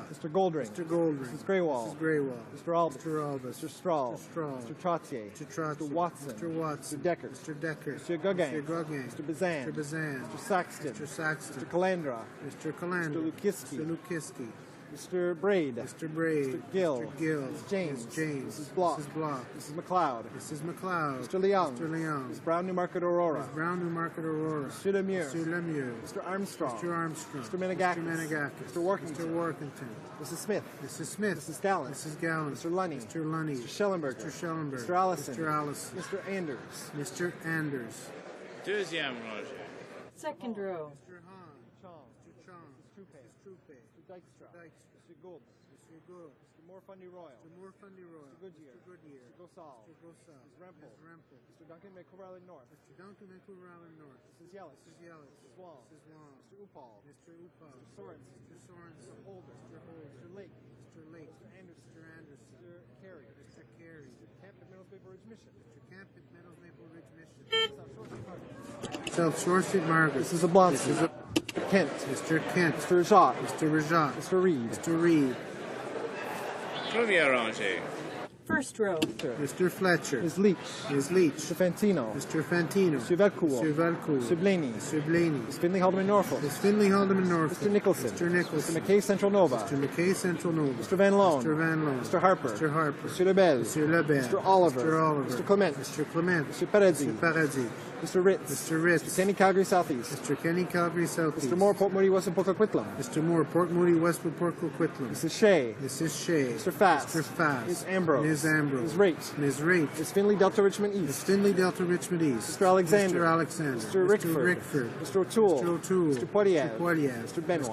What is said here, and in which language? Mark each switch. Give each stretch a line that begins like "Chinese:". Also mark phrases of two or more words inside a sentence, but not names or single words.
English: Mr. Goldring. Mr. Goldring. Mrs. Greywall. Mrs. Greywall. Mr. Albus. Mr. Albus. Mr. Strahl. Mr. Strahl. Mr. Trottier. Mr. Trottier. Mr. Watson. Mr. Watson. Mr. Decker. Mr. Decker. Mr. Gauguin. Mr. Gauguin. Mr. Bazan. Mr. Bazan. Mr. Saxton. Mr. Saxton. Mr. Calandra. Mr. Calandra. Mr. Lukiski. Mr. Lukiski. Mr. Braid. Mr. Braid. Mr. Gill. Mr. Gill. Mrs. James. Mrs. James. Mrs. Block. Mrs. Block. Mrs. McLeod. Mrs. McLeod. Mr. Leung. Mr. Leung. Mrs. Brown Newmarket Aurora. Mrs. Brown Newmarket Aurora. Mr. Lemieux. Mr. Lemieux. Mr. Armstrong. Mr. Armstrong. Mr. Menegakis. Mr. Menegakis. Mr. Workington. Mr. Workington. Mrs. Smith. Mrs. Smith. Mrs. Gallant. Mrs. Gallant. Mr. Lunny. Mr. Lunny. Mr. Schellenberger. Mr. Schellenberger. Mr. Allison. Mr. Allison. Mr. Anders. Mr. Anders.
French: Deuxième rangée.
English: Second row. Mr. Hahn. Chong. Mr. Chong. Mr. Trupe. Mr. Trupe. Mr. Dykstra. Dykstra. Mr. Gould. Mr. Good. Mr. Moore-Fundy Royal. Mr. Moore-Fundy Royal. Mr. Goodyear. Mr. Goodyear. Mr. Gosal. Mr. Gosal. Mrs. Rempel. Mrs. Rempel. Mr. Duncan McCorrell North. Mr. Duncan McCorrell North. Mrs. Yellis. Mrs. Yellis. Mrs. Wong. Mrs. Wong. Mr. Upal. Mr. Upal. Mr. Sorensen. Mr. Sorensen. Mr. Holder. Mr. Holder. Mr. Lake. Mr. Lake. Mr. Anderson. Mr. Anderson. Mr. Carey. Mr. Carey. Mr. Camp at Middles Maple Ridge Mission. Mr. Camp at Meadows Maple Ridge Mission. South Shore Street South Shore Street, Margaret. Margaret. Mrs. Oblonsky. Mrs. Kent. Mr. Kent. Mr. Rajat. Mr. Rajat. Mr. Reed. Mr. Reed.
French: Première rangée.
English: First row. Mr. Fletcher. Ms. Leach. Ms. Leach. Mr. Fantino. Mr. Fantino. Mr. Velcourt. Mr. Velcourt. Mr. Blaney. Mr. Blaney. Ms. Finley Haldeman Norfolk. Ms. Finley Haldeman Norfolk. Mr. Nicholson. Mr. Nicholson. Mr. McKay Central Nova. Mr. McKay Central Nova. Mr. Van Loan. Mr. Van Loan. Mr. Harper. Mr. Harper. Mr. Lebel. Mr. Lebel. Mr. Oliver. Mr. Oliver. Mr. Clement. Mr. Clement. Mr. Paradis. Mr. Paradis. Mr. Ritz. Mr. Ritz. Mr. Kenny Calgary Southeast. Mr. Kenny Calgary Southeast. Mr. Moore Port Moody Western Port Coquitlam. Mr. Moore Port Moody Westwood Port Coquitlam. Mrs. Shea. Mrs. Shea. Mr. Fast. Mr. Fast. Ms. Ambrose. Ms. Ambrose. Ms. Rate. Ms. Rate. Ms. Finley Delta Richmond Ms. East. Finley Delta Richmond East. Mr. Alexander. Mr. Alexander. Mr. Rickford. Rickford. Mr. O'Toole. Mr. O'Toole. Mr. Poitiers. Mr. Poitiers. Mr. Benoit.